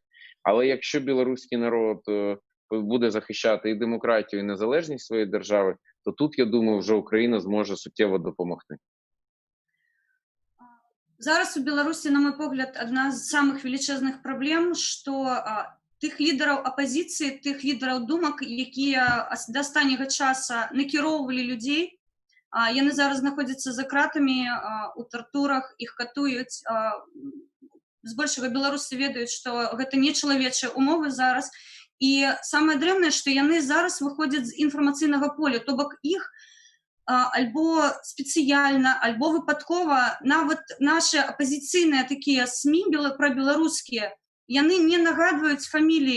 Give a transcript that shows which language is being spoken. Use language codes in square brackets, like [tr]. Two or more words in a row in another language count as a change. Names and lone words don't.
[uk] Але якщо білоруський народ буде захищати і демократію, і незалежність своєї держави, то тут, я думаю, вже Україна зможе суттєво допомогти. Зараз у Білорусі, [be] на мой погляд, [uk] одна з самих величезних проблем, що тих лідерів опозиції, тих лідерів думок, які до останнього часу накеровували людей, [be] яны зараз знаходяцца за кратамі у тартурах, іх катуюць. Збольшага беларусы ведаюць, што гэта не чалавечыя умовы зараз. І самае дрэннае, што яны зараз выходзяць з інфармацыйнага поля, то бок іх альбо спецыяльна, альбо выпадкова нават нашы апазіцыйныя такія СМІ прабеларускія, яны не нагадваюць фаміліі.